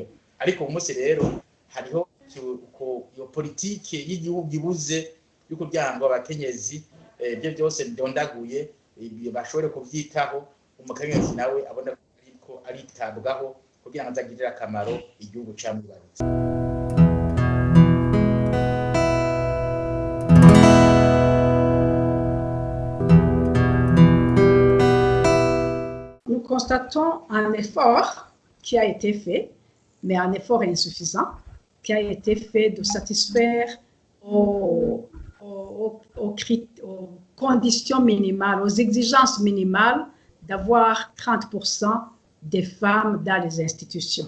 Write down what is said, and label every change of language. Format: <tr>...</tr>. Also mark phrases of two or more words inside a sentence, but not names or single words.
<rn>Ariko umunsi rero hariho iyo politike y'igihugu ibuze yo kugira ngo abakenyezi ibyo byose ndondaguye bashobore kubyitaho, umukenyezi nawe abona ko aritabwaho kugira ngo azagirire akamaro igihugu camwibarutse.</rn> <fr>Nous constatons un effort qui a été fait, mais un effort insuffisant, qui a été fait de satisfaire aux conditions minimales, aux exigences minimales d'avoir 30% des femmes dans les institutions.</fr>